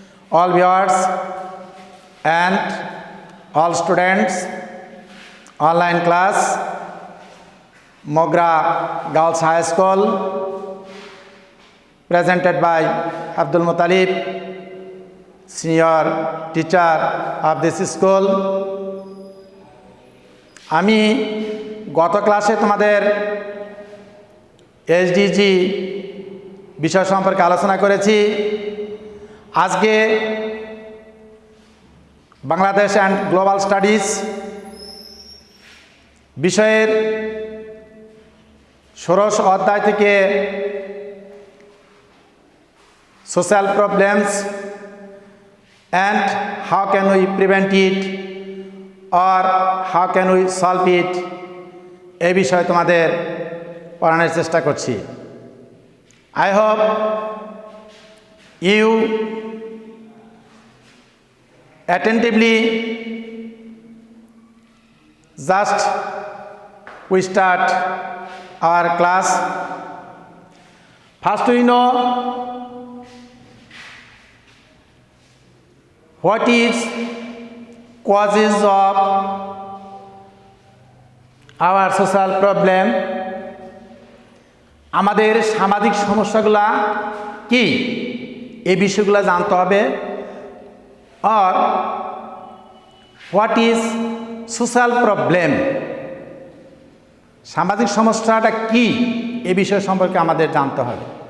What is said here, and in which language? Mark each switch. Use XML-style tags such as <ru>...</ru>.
<en>All viewers and all students, online class, Mogra Girls High School, presented by Abdul Muttalib, senior teacher of this school.</en> <bn>আমি গত ক্লাসে তোমাদের SDG বিষয় সম্পর্কে আলোচনা করেছি। আজকে বাংলাদেশ অ্যান্ড গ্লোবাল স্টাডিজ বিষয়ের ১৬ অধ্যায় থেকে</bn> <en>social problems and how can we prevent it or how can we solve it</en> <bn>এই বিষয়ে তোমাদের পড়ানোর চেষ্টা করছি।</bn> <en>I hope you attentively just we start our class. First we know what is causes of our social problem.</en> <bn>আমাদের সামাজিক সমস্যাগুলা কি এই বিষয়গুলো জানতে হবে। আর</bn> <en>what is social problem,</en> <bn>সামাজিক সমস্যাটা কি এই বিষয় সম্পর্কে আমাদের জানতে হবে।</bn>